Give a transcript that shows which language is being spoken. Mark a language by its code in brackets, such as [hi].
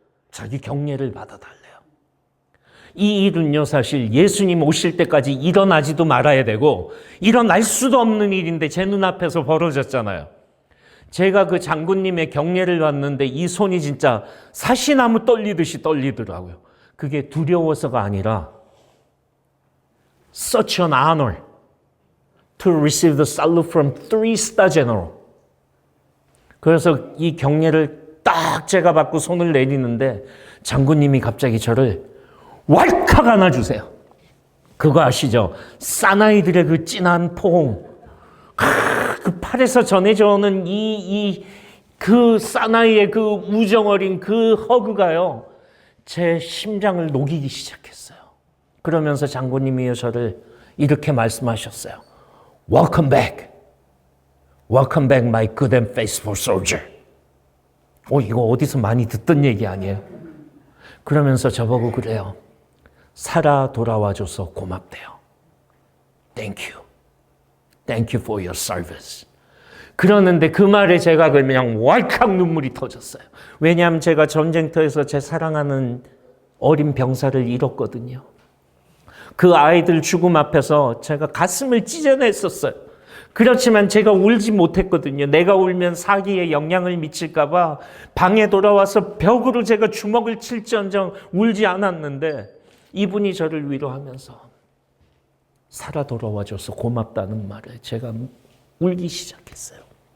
[ko] 자기 경례를 받아달래요. 이 일은요 사실 예수님 오실 때까지 일어나지도 말아야 되고 일어날 수도 없는 일인데 제 눈앞에서 벌어졌잖아요. 제가 그 장군님의 경례를 받는데 이 손이 진짜 사시나무 떨리듯이 떨리더라고요. 그게 두려워서가 아니라 [en] such an honor to receive the salute from 3-star general. [ko] 그래서 이 경례를 딱 제가 받고 손을 내리는데 장군님이 갑자기 저를 왈칵 안아주세요. 그거 아시죠? 사나이들의 그 진한 포옹. 그 팔에서 전해져 오는 그 사나이의 그 우정 어린 그 허그가요. 제 심장을 녹이기 시작했어요. 그러면서 장군님이 저를 이렇게 말씀하셨어요. [en] Welcome back. Welcome back, my good and faithful soldier. [ko] 이거 어디서 많이 듣던 얘기 아니에요? 그러면서 저보고 그래요. 살아 돌아와줘서 고맙대요. [en] Thank you. Thank you for your service. [ko] 그러는데 그 말에 제가 그냥 왈칵 눈물이 터졌어요. 왜냐하면 제가 전쟁터에서 제 사랑하는 어린 병사를 잃었거든요. 그 아이들 죽음 앞에서 제가 가슴을 찢어냈었어요. 그렇지만 제가 울지 못했거든요. 내가 울면 사기에 영향을 미칠까 봐 방에 돌아와서 벽으로 제가 주먹을 칠지언정 울지 않았는데 이분이 저를 위로하면서 살아 돌아와줘서 고맙다는 말에 제가 울기 시작했어요.